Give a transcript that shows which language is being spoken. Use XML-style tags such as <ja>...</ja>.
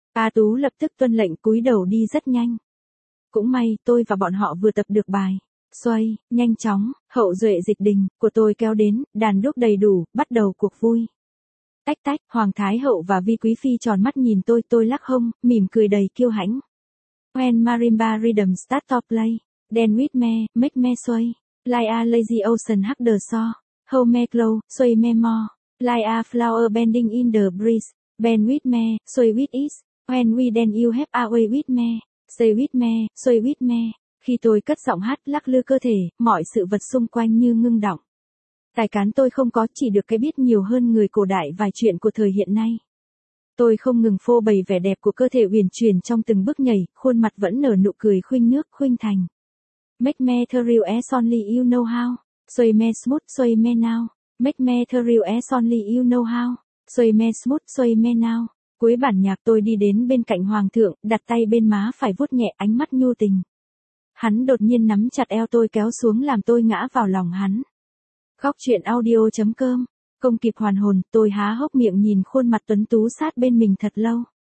<vi>A Tú lập tức tuân lệnh cúi đầu đi rất nhanh. Cũng may, tôi và bọn họ vừa tập được bài. Xoay, nhanh chóng, hậu duệ dịch đình, của tôi kéo đến, đàn đúc đầy đủ, bắt đầu cuộc vui. Tách tách, Hoàng Thái Hậu và Vi Quý Phi tròn mắt nhìn tôi lắc hông, mỉm cười đầy kiêu hãnh.</vi> <en>When marimba rhythm start to play, then with me, make me sway. Like a lazy ocean hug the shore, hold me close, sway me more. Like a flower bending in the breeze, bend with me, sway with it. When we dance you have a way with me, stay with me, sway with me.</en> <vi>Khi tôi cất giọng hát lắc lư cơ thể, mọi sự vật xung quanh như ngưng động. Tài cán tôi không có, chỉ được cái biết nhiều hơn người cổ đại vài chuyện của thời hiện nay. Tôi không ngừng phô bày vẻ đẹp của cơ thể uyển chuyển trong từng bước nhảy, khuôn mặt vẫn nở nụ cười khuynh nước, khuynh thành.</vi> <en>Make me thrill as only you know how, sway me smooth, sway me now. Make me thrill as only you know how, sway me smooth, sway me now.</en> <vi>Cuối bản nhạc tôi đi đến bên cạnh Hoàng thượng, đặt tay bên má phải vuốt nhẹ ánh mắt nhu tình. Hắn đột nhiên nắm chặt eo tôi kéo xuống làm tôi ngã vào lòng hắn. gocchuyenaudio.com. Không kịp hoàn hồn, tôi há hốc miệng nhìn khuôn mặt tuấn tú sát bên mình thật lâu.</vi>